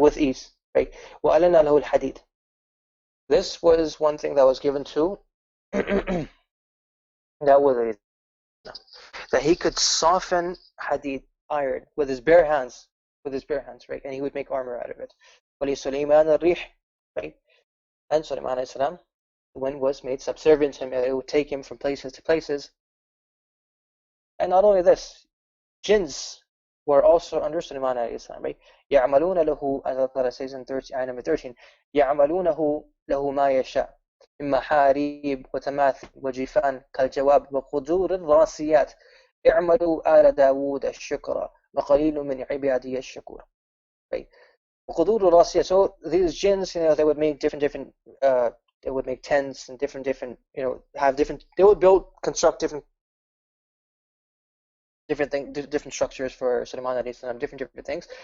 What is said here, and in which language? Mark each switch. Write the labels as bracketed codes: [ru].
[en] With ease, right? [ar] وَأَلَنَّا لَهُ الْحَدِيدَ. [en] This was one thing that was given to that he could soften hadid, iron, with his bare hands, right? And he would make armor out of it. [ar] وَلِسُلَيْمَانَ الرِّيحِ, right? [en] And Suleiman alayhi salam, the wind was made subservient to him, and it would take him from places to places. And not only this, jinns were also under Suleiman alayhi salam, right? [ar] يَعْمَلُونَ لَهُ, [en] as Allah says in ayah number 13, [ar] يَعْمَلُونَهُ لَهُ مَا يَشَاءُ من محاريب وتماثيل وجفان كالجواب وقدور الراسيات اعملوا آل داود الشكر وقليل من عبادي الشكور. Right? وقدور الراسيات. [en] So these jinns, they would make different they would make tents and different have different, they would construct different things, different structures for Suleiman alayhi salam, different things.